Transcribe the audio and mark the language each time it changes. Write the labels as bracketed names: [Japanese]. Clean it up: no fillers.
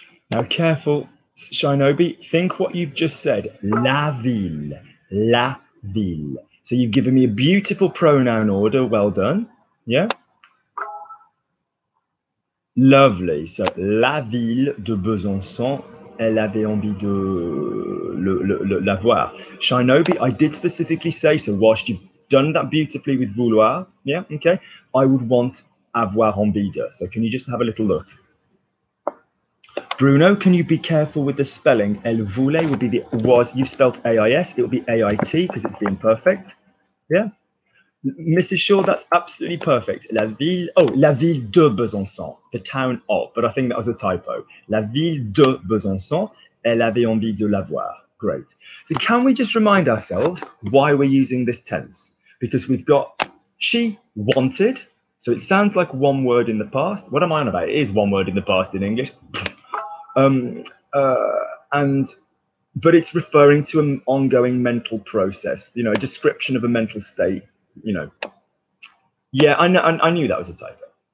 [English] Now, careful, Shinobi. Think what you've just said. [French] La ville. La ville. [English] So you've given me a beautiful pronoun order. Well done. Yeah? Lovely. [French] So, la ville de Besançon, elle avait envie de la voir. [English] Shinobi, I did specifically say, so whilst you've done that beautifully with vouloir, yeah, okay, I would want [French] avoir envie de. [English] So can you just have a little look? Bruno, can you be careful with the spelling? [French] Elle voulait [English] would be the was. You've spelled AIS. It will be AIT because it's the imperfect. Yeah. Mrs. Shaw, that's absolutely perfect. [French] La ville de Besançon, [English] the town of, but I think that was a typo. [French] La ville de Besançon, elle avait envie de la voir. [English] Great. So can we just remind ourselves why we're using this tense? Because we've got she wanted, so it sounds like one word in the past. What am I on about? It is one word in the past in English. But it's referring to an ongoing mental process, a description of a mental state, Yeah, I knew that was a typo.